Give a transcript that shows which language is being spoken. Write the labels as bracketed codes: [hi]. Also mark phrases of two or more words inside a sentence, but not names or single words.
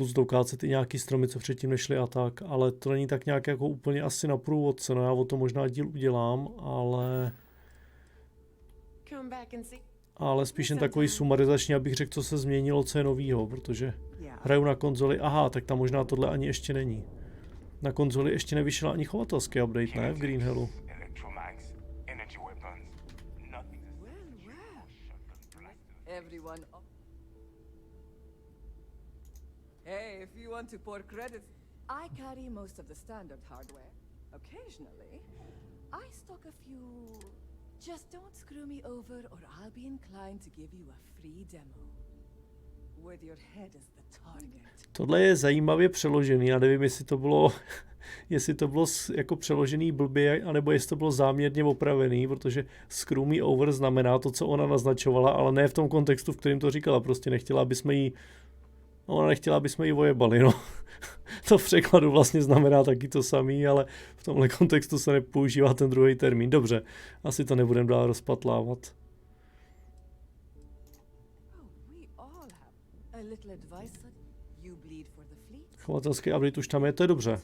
[cs] plus dokácet i nějaký stromy, co předtím nešly a tak, ale to není tak nějak jako úplně asi na průvodce, no já o tom možná díl udělám, ale spíš jen takový sumarizační, abych řekl, co se změnilo, co je novýho, protože hraju na konzoli, aha, tak tam možná tohle ani ještě není. Na konzoli ještě nevyšel ani chovatelský update, ne, v Green Hillu. [en] Hey, if you want to pour credits, I carry most of the standard hardware. Occasionally, I stock a few. Just don't screw me over or I'll be inclined to give you a free demo. With your head as the target. [cs] Tohle je zajímavě přeložený, já nevím, jestli to bylo jako přeložený blbě, anebo jestli to bylo záměrně opravený, protože [en] screw me over [cs] znamená to, co ona naznačovala, ale ne v tom kontextu, v kterém to říkala, prostě nechtěla, aby jsme jí ojebali, no. To v překladu vlastně znamená taky to samý, ale v tomhle kontextu se nepoužívá ten druhý termín. Dobře, asi to nebudeme dál rozpatlávat. Chovatelský update už tam je, to je dobře.